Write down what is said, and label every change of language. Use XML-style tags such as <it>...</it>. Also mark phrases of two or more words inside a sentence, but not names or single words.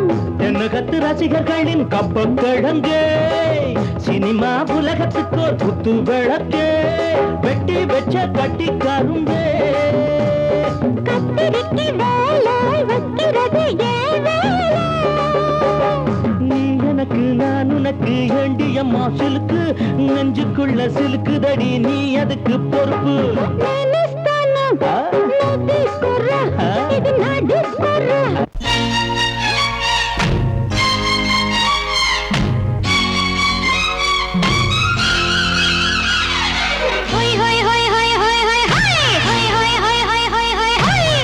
<ta>என்ன கத்து ரசிகர்களின் கப்பக்கிழங்கு சினிமா உலகத்துக்கோர் குத்து விளக்கு வெட்டி வச்ச கட்டி கரும்பே கத்திரிக்கு வேலை வைக்கிறது ஏன் வேலை நீ எனக்கு நான் உனக்கு ஏண்டியம்மா சிலுக்கு நெஞ்சுக்குள்ள சிலுக்குதடி நீ அதுக்கு பொறுப்பு</ta> <te>నేనిస్తాను నువ్వు తీసుకోరా ఇది నా డిస్కోరా హోయ్ హోయ్ హోయ్ హోయ్ హోయ్ హోయ్ హోయ్ హోయ్ హోయ్ హోయ్ హోయ్ హోయ్ హోయ్</te>